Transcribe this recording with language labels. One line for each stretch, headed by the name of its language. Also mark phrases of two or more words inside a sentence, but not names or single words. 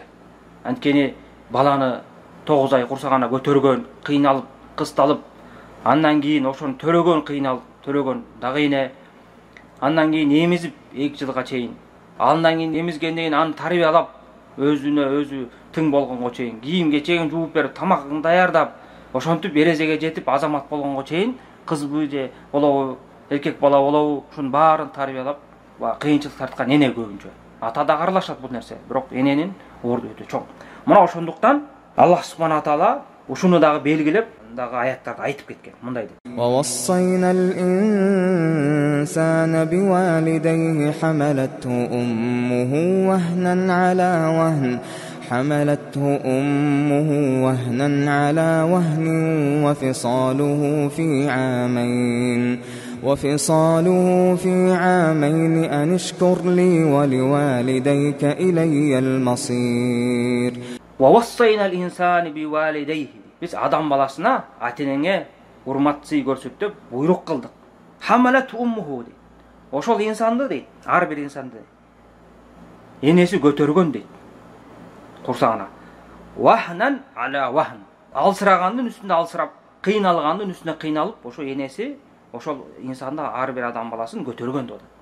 Kyrgyz: Анткени баланы 9 ай курсагана көтөргөн, кыйналып, кысталып, андан кийин ошону төрөгөн, кыйналып, төрөгөн дагы эне, андан кийин эмизип 2 жылга чейин, андан кийин эмизгенден кийин аны тарбиялап, өзүнө өзү тың болгонго чейин, кийим-кечегин жууп берип, тамагын даярдап, ошентип эрежеге жетип азамат болгонго чейин, кызбы же болобу, эркек бала болобу, ушунун баарын тарбиялап, кыйынчылык тарткан эне көбүнчө. Ата да аралашат бул нерсе, бирок эненин орду өтө чоң. Мына ошондуктан Аллах субхана таала ушуну дагы белгилеп, дагы аяттарда айтып кеткен. Мындай деп:
Arabic: وَوَصَّيْنَا الْإِنسَانَ بِوَالِدَيْهِ حَمَلَتْهُ أُمُّهُ وَهْنًا عَلَى وَهْنٍ وفصاله في عامين أن اشكر لي ولوالديك إلي المصير. وَوَصَّيْنَا الْإِنسَانَ بِوَالِدَيْهِ.
Kyrgyz: Биз адам баласына, ата-энеңе урмат сый көрсөт деп буйрук кылдык.
Arabic: حملته أمه дейт.
Kyrgyz: Ошол инсанды дейт, ар бир инсанды энеси көтөргөн дейт.
Arabic: Курсагына. وهنا على وهن.
Kyrgyz: Алсырагандын үстүндө алсырап, кыйналгандын үстүнө кыйналып, ошо энеси ошол инсанды ар бир адам баласын көтөргөн деп атат.